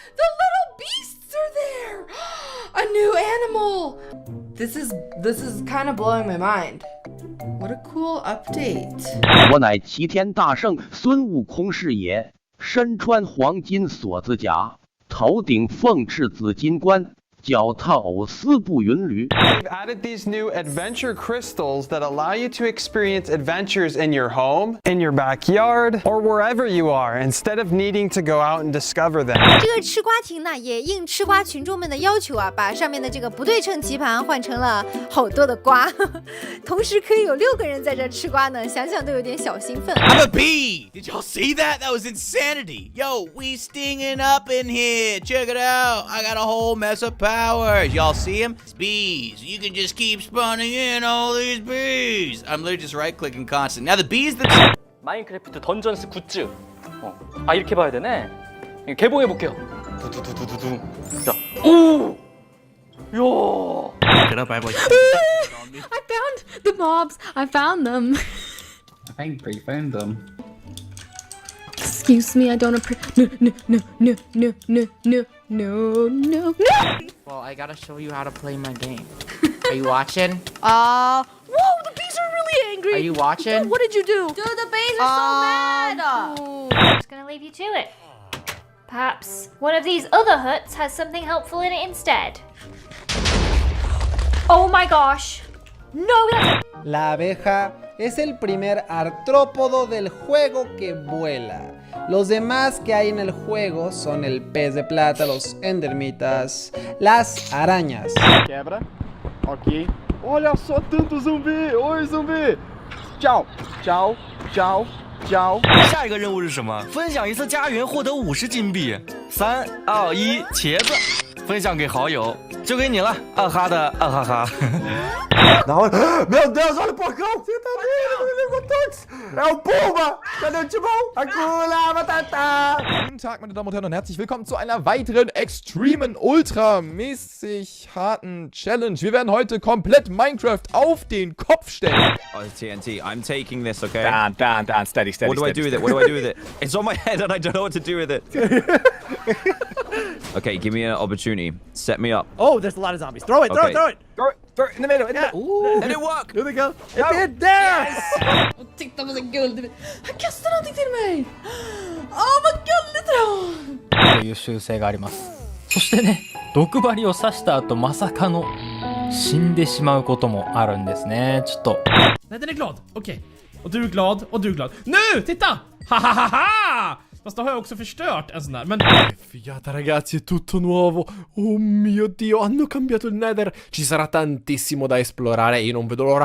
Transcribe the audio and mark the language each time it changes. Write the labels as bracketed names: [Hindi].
[English] The little beasts are there! A new animal! This is kind of blowing my mind. What a cool update. [Chinese] 我乃齐天大圣孙悟空是也，身穿黄金锁子甲，头顶凤翅紫金冠。脚踏藕丝步云驴。 [English] They've added these new adventure crystals that allow you to experience adventures in your home, in your backyard, or wherever you are, instead of needing to go out and discover them. [Chinese] 这个吃瓜亭呢，也应吃瓜群众们的要求啊，把上面的这个不对称棋盘换成了好多的瓜，同时可以有6个人在这吃瓜呢，想想都有点小兴奋。 [English] I'm a bee! Did y'all see that? That was insanity! Yo, we stinging up in here. Check it out. I got a whole mess of powers. Y'all see them? It's bees. You can just keep spawning in all these bees. I'm literally just right-clicking constantly. Now the bees that... [Korean] 마인크래프트 던전스 굿즈. 아 이렇게 봐야 되네. 개봉해 볼게요. 두두두두두. 자, 오, 야. [English] I found the mobs. I found them. I think we found them. Excuse me, I don't appreciate. No. Well, I gotta show you how to play my game. Are you watching? Whoa, the bees are really angry. Are you watching? Dude, what did you do? Dude, the bees are so mad. I'm just gonna leave you to it. Perhaps one of these other huts has something helpful in it instead. Oh my gosh. No, that's... [Spanish] La abeja es el primer artrópodo del juego que vuela. Los demás que hay en el juego son el pez de plata, los endermitas, las arañas. [Portuguese] Quebra. Ok. Olha só tanto zumbi! Oi, zumbi! Tchau, tchau, tchau, tchau. [Chinese] 下一个任务是什么？分享一次家园，获得50金币。3、2、1，茄子，分享给好友，就给你了，二哈的二哈哈。 [Portuguese] Da hora. Meu Deus, olha o porcão! Você tá vendo? Ele levou todos! É o Pumba! Cadê o Timão? [Swahili] Hakuna Matata! [German] Guten Tag, meine Damen und Herren, und herzlich willkommen zu einer weiteren extremen, ultramäßig harten Challenge. Wir werden heute komplett Minecraft auf den Kopf stellen. [English] Oh, TNT, I'm taking this, okay? Dan, steady. What do I do with it? What do I do with it? It's on my head and I don't know what to do with it. Okay, give me an opportunity. Set me up. Oh, there's a lot of zombies. Throw it, throw it, throw it. Throw it in the middle. Ooh. Did it work? Here they go. It did. There. [Swedish] Titta vad guld. Han kastar någonting till mig. Åh, vad gulligt då. [Japanese] という習性があります。そしてね、毒針を刺した後まさかの死んでしまうこともあるんですね。ちょっと。 [Swedish] Nej, den är glad. Okej. Och du är glad och du är glad. Nu, titta! Ha ha ha ha! Fast då har jag också förstört en sån där. Men [Italian] Figata ragazzi, è tutto nuovo. Oh mio Dio, hanno cambiato il Nether. Ci sarà tantissimo da esplorare e io non vedo l'ora.